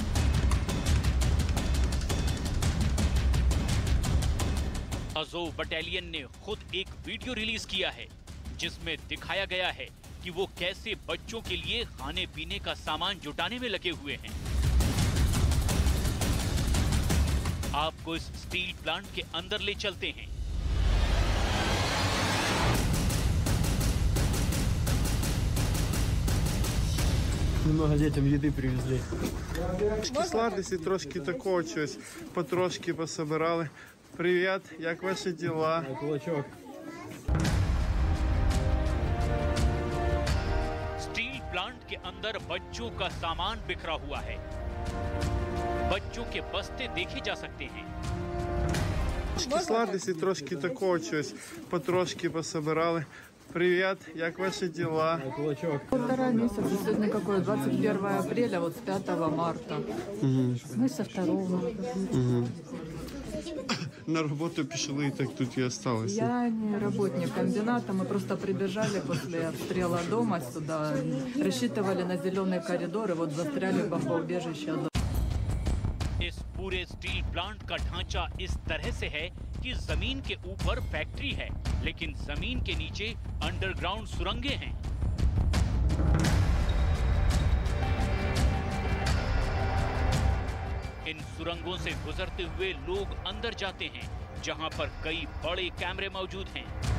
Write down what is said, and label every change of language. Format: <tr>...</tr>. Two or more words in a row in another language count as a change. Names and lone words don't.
<hi>अज़ोव बटालियन ने खुद एक</hi> <en>video release</en> <hi>किया है जिसमें दिखाया गया है कि वो कैसे बच्चों के लिए खाने पीने का सामान जुटाने में लगे हुए हैं। आपको इस</hi> <en>steel plant</en> <hi>के अंदर ले चलते हैं।</hi> <ru>Немного детям еды привезли.</ru> <uk>Трошки сладості, трошки такого чогось, потрошки пособирали. Привіт, як ваші діла? Кулачок.</uk> <en>steel plant</en> <hi>के अंदर बच्चों का सामान बिखरा हुआ है। बच्चों के बस्ते देखे जा सकते हैं।</hi> <uk>Трошки сладості, трошки такого чогось, потрошки пособирали. Привіт, як ваші діла? Кулачок.</uk> <ru>1,5 месяца. Сегодня какое? 21 апреля, вот с 5 марта. Мы со 2.</ru> <uk>На роботу пішли і так тут і осталися.</uk> <ru>Я не работник комбината, мы просто прибежали после обстрела дома сюда. Рассчитывали на зеленый коридор и вот застряли в бомбоубежище.</ru> <hi>इस पूरे</hi> <en>steel plant</en> <hi>का ढांचा इस तरह से है कि जमीन के ऊपर फैक्ट्री है, लेकिन जमीन के नीचे अंडरग्राउंड सुरंगें हैं। इन सुरंगों से गुजरते हुए लोग अंदर जाते हैं, जहां पर कई बड़े कैमरे मौजूद हैं।</hi>